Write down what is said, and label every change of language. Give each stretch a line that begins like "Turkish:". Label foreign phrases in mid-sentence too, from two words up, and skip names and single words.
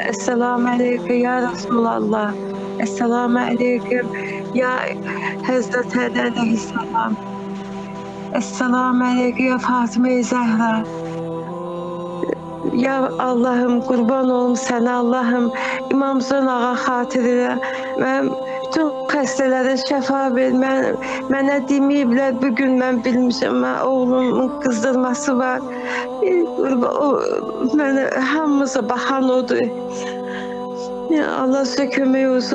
Arabic: السلام عليكم يا رسول الله. السلام عليكم يا حضرة علي عليه السلام. السلام عليكم يا فاطمة الزهراء.
Turkish: Ya Allah'ım kurban olum sana Allah'ım.
Azerbaijani: İmam Hüseyin ağa xatirinə mən bütün xəstələrə şəfa ver. Mənə deməyiblər, bugün mən bilmişəm, oğlumun qızdırması var. Mənə hamımıza baxan odur. Allah sizə kömək olsun.